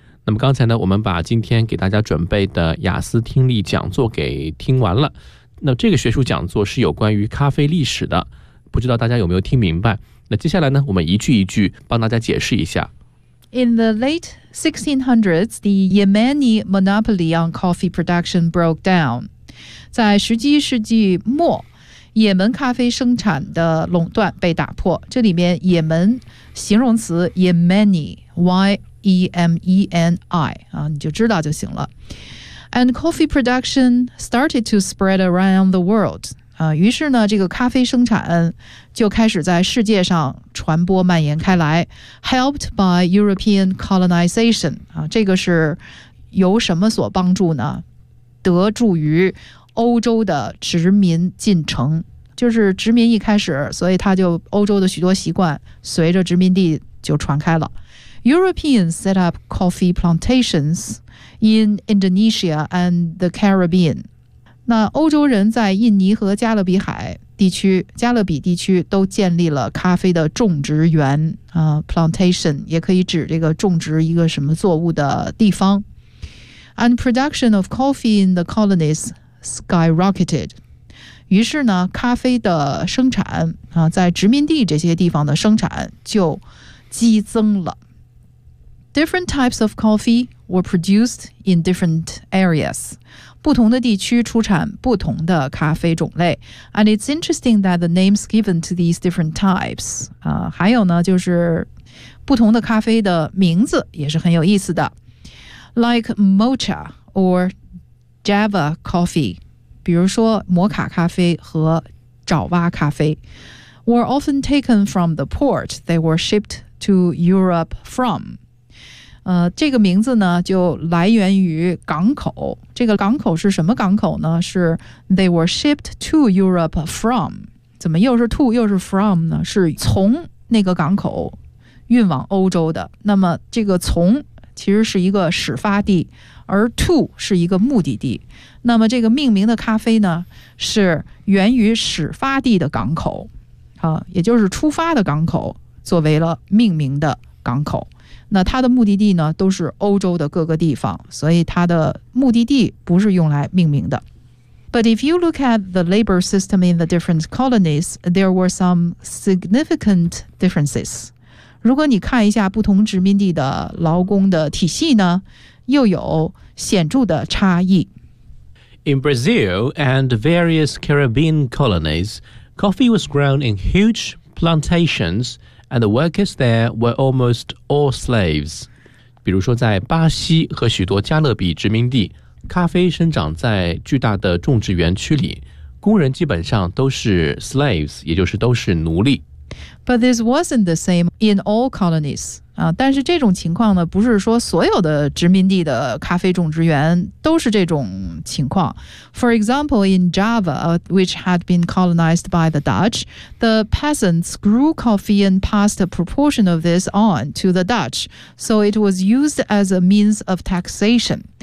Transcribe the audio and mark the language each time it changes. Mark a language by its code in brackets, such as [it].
[zh] 那么刚才呢，我们把今天给大家准备的雅思听力讲座给听完了。那这个学术讲座是有关于咖啡历史的，不知道大家有没有听明白？那接下来呢，我们一句一句帮大家解释一下。 [en] In the late 1600s, the Yemeni monopoly on coffee production broke down. [zh] 在19世纪末，也门咖啡生产的垄断被打破。这里面也门形容词 Yemeni, Y-E-M-E-N-I、你就知道就行了。 [en] And coffee production started to spread around the world、 [zh] 于是呢这个咖啡生产就开始在世界上传播蔓延开来。 [en] Helped by European colonization、 [zh] 这个是由什么所帮助呢？得助于欧洲的殖民进程，就是殖民一开始，所以他就欧洲的许多习惯随着殖民地就传开了。 [en] Europeans set up coffee plantations in Indonesia and the Caribbean. [zh] 那欧洲人在印尼和加勒比海地区，加勒比地区都建立了咖啡的种植园、plantation 也可以指这个种植一个什么作物的地方。 [en] and production of coffee in the colonies skyrocketed. [zh] 于是呢，咖啡的生产啊，在殖民地这些地方的生产就激增了。 [en] Different types of coffee were produced in different areas. [zh] 不同的地区出产不同的咖啡种类。 [en] And it's interesting that the names given to these different types. [zh] 还有呢，就是不同的咖啡的名字也是很有意思的。 [en] Like mocha or java coffee, [zh] 比如说摩卡咖啡和爪哇咖啡 [en] were often taken from the port they were shipped to Europe from. [zh] 这个名字呢就来源于港口。这个港口是什么港口呢？ [en] 是 they were shipped to Europe from. [zh] 怎么又是 to 又是 from 呢？是从那个港口运往欧洲的。那么这个从其实是一个始发地，而 to 是一个目的地。那么这个命名的咖啡呢是源于始发地的港口，也就是出发的港口作为了命名的港口。那它的目的地呢都是欧洲的各个地方，所以它的目的地不是用来命名的。 [en] But if you look at the labor system in the different colonies, there were some significant differences. [zh] 如果你看一下不同殖民地的劳工的体系呢，又有显著的差异。 [en] In Brazil and various Caribbean colonies, coffee was grown in huge plantations,And the workers there were almost all slaves. [zh] 比如说在巴西和许多加勒比殖民地，咖啡生长在巨大的种植园区里，工人基本上都是 slaves, 也就是都是奴隶。 [en] But this wasn't the same in all colonies. [zh] 但是这种情况呢，不是说所有的殖民地的咖啡种植园都是这种情况。 [en] For example, in Java, which had been colonized by the Dutch, the peasants grew coffee and passed a proportion of this on to the Dutch, so it was used as a means of taxation.